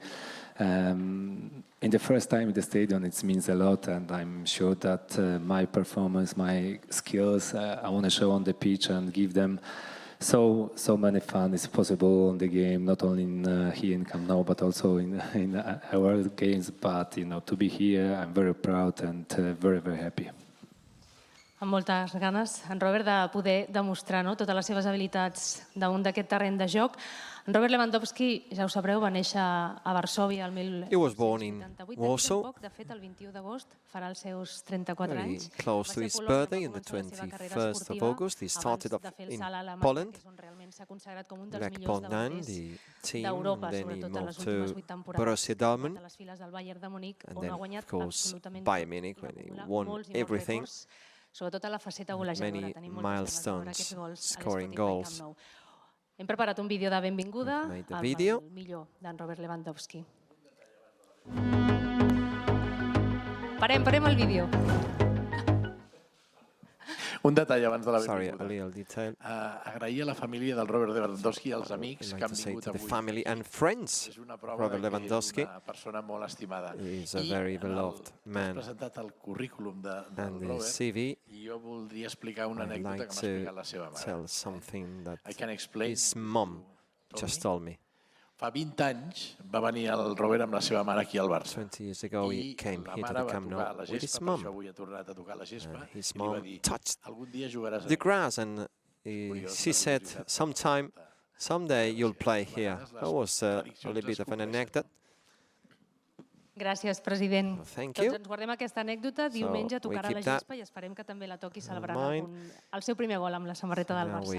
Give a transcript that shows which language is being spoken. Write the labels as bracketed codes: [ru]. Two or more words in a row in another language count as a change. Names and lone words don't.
[en] In the first time in the stadium, it means a lot, and I'm sure that my performance, my skills, I want to show on the pitch and give them so many fun as possible on the game, not only here in Camp Nou, but also in our games. But to be here, I'm very proud and very, very happy. [ca] amb moltes ganes, en Robert, de poder demostrar totes les seves habilitats damunt d'aquest terreny de joc. En Robert Lewandowski, ja ho sabreu, va néixer a Varsòvia el 1988. De fet, el 21 d'agost farà els seus 34 anys. [en] Very close to his birthday, on the 21st of August. He started off in Poland, Lech Poznan, the team, then he moved to Borussia Dortmund, and then, of course, Bayern Munich, when he won everything. Many milestones, scoring goals. [ca] Hem preparat un vídeo de benvinguda amb el millor d'en Robert Lewandowski. Parem el vídeo. Un detall abans de la benvinguda. [en] Sorry, a little detail. [ca] Agrair a la família del Robert Lewandowski i als amics que han vingut avui. [en] The family and friends. [ca] Robert Lewandowski és una persona molt estimada. [en] Is a very beloved man. [ca] Has presentat el currículum del Robert i jo voldria explicar una anècdota que m'ha explicat la seva mare. [en] Tell something that his mom just told me. [ca] Fa 20 anys va venir el Robert amb la seva mare aquí al Barça. [en] 20 years ago he came here to the Camp Nou with his mom. His mom touched the grass and she said, someday you'll play here. That was a little bit of an anecdote. [ca] Gràcies, president. [en] Thank you. [ca] Doncs ens guardem aquesta anècdota. Diumenge tocarà la gespa i esperem que també la toqui celebrant el seu primer gol amb la samarreta del Barça.